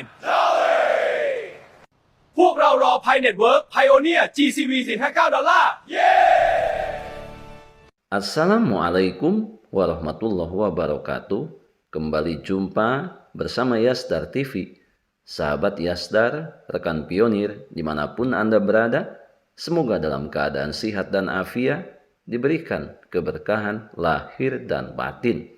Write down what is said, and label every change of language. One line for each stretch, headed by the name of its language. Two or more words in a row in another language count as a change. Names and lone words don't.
English: Dolly!
Thai: พวกเรารอ Pi Network Pioneer GCV 459 ดอลลาร์
Arabic: السلام عليكم ورحمة الله وبركاته.
Indonesian: Kembali jumpa bersama Yasdar TV. Sahabat Yasdar, rekan pionir dimanapun Anda berada, semoga dalam keadaan sehat dan afiat, diberikan keberkahan lahir dan batin.